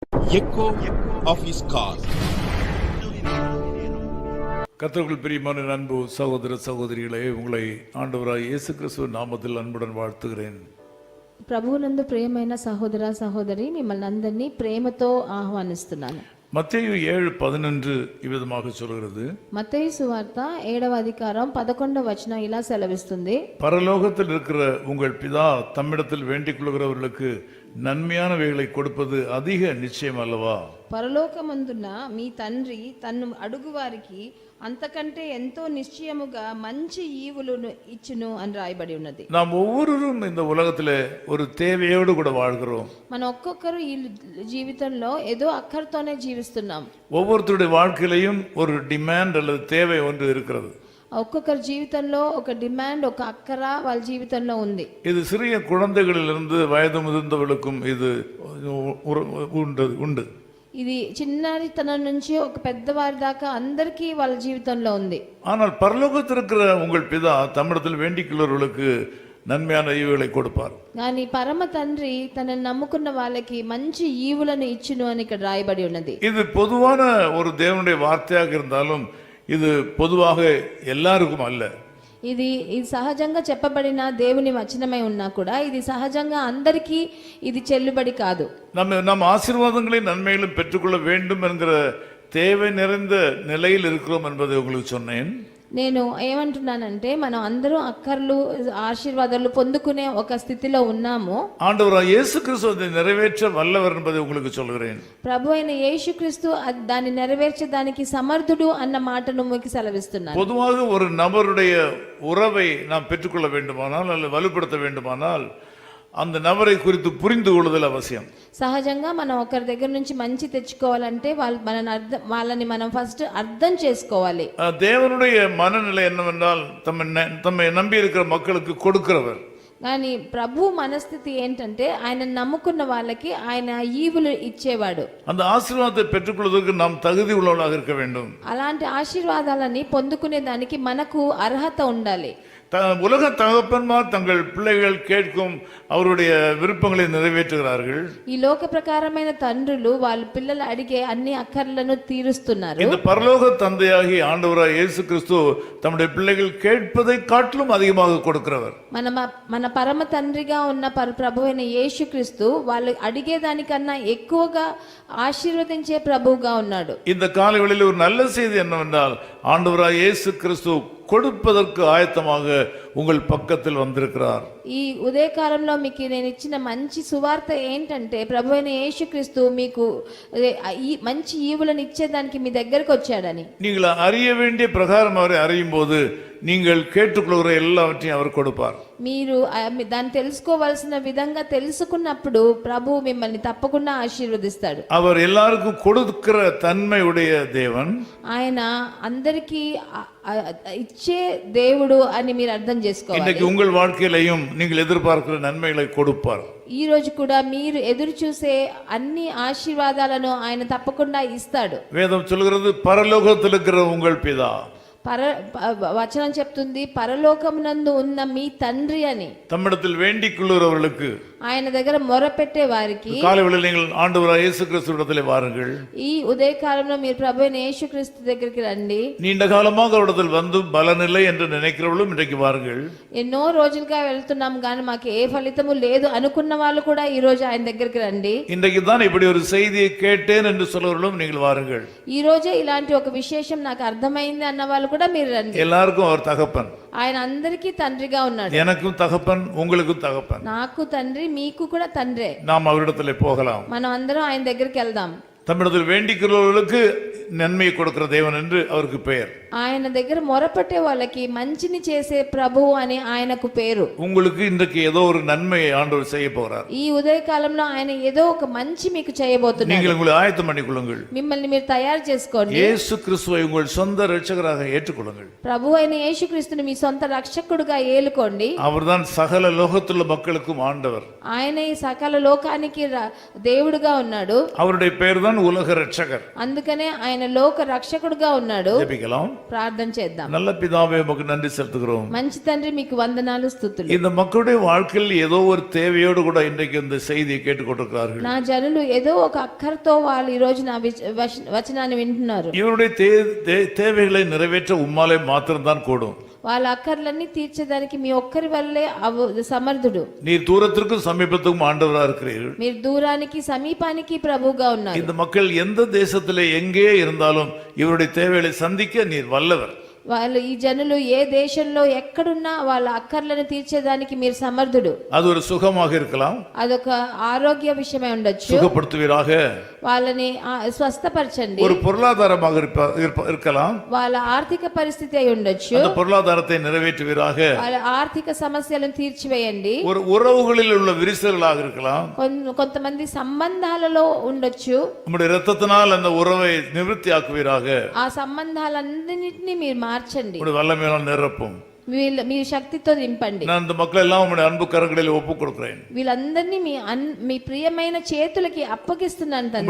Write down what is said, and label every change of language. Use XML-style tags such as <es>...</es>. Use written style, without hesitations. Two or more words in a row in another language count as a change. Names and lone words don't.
<en>echo of his call.</en> <ta>கர்த்தருக்குள் பிரியமான அன்பு சகோதர சகோதரிகளே, உங்களை ஆண்டவராய் இயேசு கிறிஸ்துவின் நாமத்தில் அன்புடன் வாழ்த்துகிறேன்.</ta> <te>ప్రభువునందు ప్రియమైన సహోదర సహోదరి, మిమ్మల్ని అందరినీ ప్రేమతో ఆహ్వానిస్తున్నాను.</te> <ta>மத்தேயு 7:11 இவ்விதமாக சொல்கிறது.</ta> <te>మత్తయి సువార్త 7వ అధికారం 11వ వచనం ఇలా సెలవిస్తుంది.</te> <ta>பரலோகத்தில் இருக்கிற உங்கள் பிதா தம்மிடத்தில் வேண்டிக் கொள்கிறவர்களுக்கு நன்மையானவைகளை கொடுப்பது அதிக நிச்சயம் அல்லவா?</ta> <te>పరలోకమందున్న మీ తండ్రి తన్ను అడుగువారికి అంతకంటే ఎంతో నిశ్చయముగా మంచి ఈవులను ఇచ్చును అని రాయబడి ఉన్నది.</te> <ta>நாம் ஒவ்வொருவரும் இந்த உலகத்திலே ஒரு தேவையோடு கூட வாழ்கிறோம்.</ta> <te>మన ఒక్కొక్కరు ఈ జీవితంలో ఏదో అక్కరతోనే జీవిస్తున్నాం.</te> <ta>ஒவ்வொருத்தருடைய வாழ்க்கையிலையும் ஒரு டிமாண்ட் அல்லது தேவை ஒன்று இருக்கிறது.</ta> <te>ఒక్కొక్కరి జీవితంలో ఒక డిమాండ్, ఒక అక్కర వాళ్ళ జీవితంలో ఉంది.</te> <ta>இது சிறிய குழந்தைகளிலிருந்து வயது முதிர்ந்தவர்களுக்கும் இது உண்டு.</ta> <te>ఇది చిన్నతనం నుంచి ఒక పెద్దవారి దాకా అందరికీ వాళ్ళ జీవితంలో ఉంది.</te> <ta>ஆனால் பரலோகத்தில் இருக்கிற உங்கள் பிதா தம்மிடத்தில் வேண்டிக் கொள்கிறவர்களுக்கு நன்மையான ஈவுகளை கொடுப்பார்.</ta> <te>కానీ పరమ తండ్రి తనను నమ్ముకున్న వాళ్ళకి మంచి ఈవులను ఇచ్చును అని ఇక్కడ రాయబడి ఉన్నది.</te> <ta>இது பொதுவான ஒரு தேவனுடைய வார்த்தையாக இருந்தாலும் இது பொதுவாக எல்லாருக்கும் அல்ல.</ta> <te>ఇది సహజంగా చెప్పబడిన దేవుని వచనమై ఉన్నా కూడా ఇది సహజంగా అందరికీ ఇది చెల్లుబడి కాదు.</te> <ta>நம்ம ஆசீர்வாதங்களையும் நன்மைகளும் பெற்றுக்கொள்ள வேண்டும் என்கிற தேவை நிறைந்த நிலையில் இருக்கிறோம் என்பதை உங்களுக்கு சொன்னேன்.</ta> <te>నేను ఏమంటున్నానంటే మనం అందరూ అక్కర్లు ఆశీర్వాదాలు పొందుకునే ఒక స్థితిలో ఉన్నాము.</te> <ta>ஆண்டவராகிய இயேசு கிறிஸ்து அதை நிறைவேற்ற வல்லவர் என்பதை உங்களுக்கு சொல்கிறேன்.</ta> <te>ప్రభు అయిన యేసుక్రీస్తు దాన్ని నెరవేర్చడానికి సమర్థుడు అన్న మాటను మీకు సెలవిస్తున్నాను.</te> <ta>பொதுவாக ஒரு நபருடைய உறவை நாம் பெற்றுக்கொள்ள வேண்டுமானால் அல்லது வலுப்படுத்த வேண்டுமானால் அந்த நபரை குறித்து புரிந்து கொள்ளுதல் அவசியம்.</ta> <te>సహజంగా మనం ఒకరి దగ్గర నుంచి మంచి తెచ్చుకోవాలంటే వాళ్ళని మనం ఫస్ట్ అర్థం చేసుకోవాలి.</te> <ta>தேவனுடைய மனநிலை என்னவென்றால் தம்மை நம்பி இருக்கிற மக்களுக்கு கொடுக்கிறவர்.</ta> <te>కానీ ప్రభు మనస్థితి ఏంటంటే ఆయన నమ్ముకున్న వాళ్ళకి ఆయన ఈవులు ఇచ్చేవాడు.</te> <ta>அந்த ஆசீர்வாதத்தை பெற்றுக்கொள்வதற்கு நாம் தகுதி உள்ளவர்களாக இருக்க வேண்டும்.</ta> <te>అలాంటి ఆశీర్వాదాలని పొందుకునే దానికి మనకు అర్హత ఉండాలి.</te> <ta>உலக தகப்பன்மார் தங்கள் பிள்ளைகள் கேட்கும் அவருடைய விருப்பங்களை நிறைவேற்றுகிறார்கள்.</ta> <te>ఈ లోక ప్రకారమైన తండ్రులు వాళ్ళ పిల్లలు అడిగే అన్ని అక్కర్లను తీరుస్తున్నారు.</te> <ta>இந்த பரலோக தந்தையாகிய ஆண்டவராகிய இயேசு கிறிஸ்து தம்முடைய பிள்ளைகள் கேட்பதை காட்டிலும் அதிகமாக கொடுக்கிறவர்.</ta> <te>మన పరమ తండ్రిగా ఉన్న ప్రభువైన యేసుక్రీస్తు వాళ్ళు అడిగే దానికన్నా ఎక్కువగా ఆశీర్వదించే ప్రభువుగా ఉన్నాడు.</te> <ta>இந்த காலைவேளையில் ஒரு நல்ல செய்தி என்னவென்றால் ஆண்டவராகிய இயேசு கிறிஸ்து கொடுப்பதற்கு ஆயத்தமாக உங்கள் பக்கத்தில் வந்திருக்கிறார்.</ta> <te>ఈ ఉదయకాలంలో మీకు నేను ఇచ్చిన మంచి సువార్త ఏంటంటే ప్రభువైన యేసుక్రీస్తు మీకు ఈ మంచి ఈవులను ఇచ్చేదానికి మీ దగ్గరకు వచ్చాడని.</te> <ta>நீங்கள் அறிய வேண்டிய பிரகாரம் அவரை அறியும் போது நீங்கள் கேட்டுக்கொள்கிற எல்லாவற்றையும் அவர் கொடுப்பார்.</ta> <te>మీరు దాన్ని తెలుసుకోవాల్సిన విధంగా తెలుసుకున్నప్పుడు ప్రభు మిమ్మల్ని తప్పకుండా ఆశీర్వదిస్తాడు.</te> <ta>அவர் எல்லாருக்கும் கொடுக்கிற தன்மையுடைய தேவன்.</ta> <te>ఆయన అందరికీ ఇచ్చే దేవుడు అని మీరు అర్థం చేసుకోవాలి.</te> <ta>இன்னைக்கு உங்கள் வாழ்க்கையிலையும் நீங்கள் எதிர்பார்க்கிற நன்மைகளை கொடுப்பார்.</ta> <te>ఈ రోజు కూడా మీరు ఎదురు చూసే అన్ని ఆశీర్వాదాలను ఆయన తప్పకుండా ఇస్తాడు.</te> <ta>வேதம் சொல்கிறது பரலோகத்தில் இருக்கிற உங்கள் பிதா.</ta> <te>వచనం చెప్తుంది పరలోకమునందు ఉన్న మీ తండ్రి అని.</te> <ta>தம்மிடத்தில் வேண்டிக் கொள்கிறவர்களுக்கு,</ta> <te>ఆయన దగ్గర మొరపెట్టే వారికి,</te> <ta>காலைவேளையில் நீங்கள் ஆண்டவராகிய இயேசு கிறிஸ்துவிடத்திலே வாருங்கள்.</ta> <te>ఈ ఉదయకాలంలో మీరు ప్రభువైన యేసుక్రీస్తు దగ్గరికి రండి.</te> <ta>நீண்ட காலமாக அவரிடத்தில் வந்து பலனில்லை என்று நினைக்கிறவர்களும் இன்றைக்கு வாருங்கள்.</ta> <te>ఎన్నో రోజులుగా వెళ్తున్నాం కానీ మాకు ఏ ఫలితము లేదు అనుకున్న వాళ్ళు కూడా ఈ రోజు ఆయన దగ్గరికి రండి.</te> <ta>இன்றைக்கு தான் இப்படி ஒரு செய்தியை கேட்டேன் என்று சொல்றவர்களும் நீங்கள் வாருங்கள்.</ta> <te>ఈ రోజే ఇలాంటి ఒక విశేషం నాకు అర్థమైంది అన్న వాళ్ళు కూడా మీరు రండి.</te> <ta>எல்லாருக்கும் அவர் தகப்பன்.</ta> <te>ఆయన అందరికీ తండ్రిగా ఉన్నాడు.</te> <ta>எனக்கும் தகப்பன், உங்களுக்கும் தகப்பன்.</ta> <te>నాకు తండ్రి, మీకు కూడా తండ్రే.</te> <ta>நாம் அவரிடத்திலே போகலாம்.</ta> <te>మనం అందరం ఆయన దగ్గరికి వెళ్దాం.</te> <ta>தம்மிடத்தில் வேண்டிக்கிறவர்களுக்கு நன்மையை கொடுக்கிற தேவன் என்று அவருக்கு பெயர்.</ta> <te>ఆయన దగ్గర మొరపెట్టే వాళ్ళకి మంచిని చేసే ప్రభువు అని ఆయనకు పేరు.</te> <ta>உங்களுக்கு இன்றைக்கு ஏதோ ஒரு நன்மையை ஆண்டவர் செய்ய போகிறார்.</ta> <te>ఈ ఉదయకాలంలో ఆయన ఏదో ఒక మంచి మీకు చేయబోతున్నారు.</te> <ta>நீங்கள் உங்களை ஆயத்தம் பண்ணிக்கொள்ளுங்கள்.</ta> <te>మిమ్మల్ని మీరు తయారు చేసుకోండి.</te> <ta>இயேசு கிறிஸ்துவை உங்கள் சொந்த இரட்சகராக ஏற்றுக்கொள்ளுங்கள்.</ta> <te>ప్రభు అయిన యేసుక్రీస్తుని మీ సొంత రక్షకుడుగా ఏలుకోండి.</te> <ta>அவர்தான் சகல லோகத்துள்ள மக்களுக்கும் ஆண்டவர்.</ta> <te>ఆయన ఈ సకల లోకానికి దేవుడుగా ఉన్నాడు.</te> <ta>அவருடைய பெயர் தான் உலக இரட்சகர்.</ta> <te>అందుకనే ఆయన ఆయన లోక రక్షకుడుగా ఉన్నాడు.</te> <ta>ஜெபிக்கலாம்.</ta> <te>ప్రార్థన చేద్దాం.</te> <ta>நல்ல பிதாவே உமக்கு நன்றி செலுத்துகிறோம்.</ta> <te>మంచి తండ్రి మీకు వందనాలు స్తుతులు.</te> <ta>இந்த மக்களுடைய வாழ்க்கையில் ஏதோ ஒரு தேவையோடு கூட இன்றைக்கு இந்த செய்தியை கேட்டுக்கொண்டிருக்கிறார்கள்.</ta> <te>నా జనులు ఏదో ఒక అక్కరతో వాళ్ళు ఈ రోజు నా వచనాన్ని వింటున్నారు.</te> <ta>இவருடைய தேவைகளை நிறைவேற்ற உம்மாலே மாத்திரம்தான் கூடும்.</ta> <te>వాళ్ళ అక్కర్లన్నీ తీర్చేదానికి మీ ఒక్కరి వల్లే సమర్థుడు.</te> <ta>நீர் தூரத்திற்கும் சமீபத்துக்கும் ஆண்டவரா இருக்கிறீர்கள்.</ta> <te>మీరు దూరానికి సమీపానికి ప్రభువుగా ఉన్నారు.</te> <ta>இந்த மக்கள் எந்த தேசத்திலே எங்கே இருந்தாலும் இவருடைய தேவைகளை சந்திக்க நீர் வல்லவர்.</ta> <te>వాళ్ళు ఈ జనులు ఏ దేశంలో ఎక్కడున్నా వాళ్ళ అక్కర్లను తీర్చేదానికి మీరు సమర్థుడు.</te> <ta>அது ஒரு సుఖமாக இருக்கலாம்.</ta> <te>అదొక ఆరోగ్య విషయమై ఉండొచ్చు.</te> <ta>சுகப்படுத்துவீராக.</ta> <te>వాళ్ళని స్వస్థపరచండి.</te> <ta>ஒரு பொருளாதாரமாக இருக்கலாம்.</ta> <te>వాళ్ళ ఆర్థిక పరిస్థితి అయి ఉండొచ్చు.</te> <ta>அந்த பொருளாதாரத்தை நிறைவேற்றுவீராக.</ta> <te>వాళ్ళ ఆర్థిక సమస్యలను తీర్చివేయండి.</te> <ta>ஒரு உறவுகளில் உள்ள விரிசல்களாக இருக்கலாம்.</ta> <te>కొంతమంది సంబంధాలలో ఉండొచ్చు.</te> <ta>உம்முடைய இரத்தத்தினால் அந்த உறவை நிவர்த்தியாக்குவீராக.</ta> <te>ఆ సంబంధాలన్నిటినీ మీరు మార్చండి.</te> <ta>உம்முடைய வல்லமையால் நிரப்பும்.</ta> <te>మీ శక్తితో నింపండి.</te> <ta>நான் இந்த மக்கள் எல்லாம் உம்முடைய அன்பு கரங்களில் ஒப்புக் கொடுக்கிறேன்.</ta> <te>వీళ్ళందరినీ మీ ప్రియమైన చేతులకి అప్పగిస్తున్నాను తండ్రి.</te>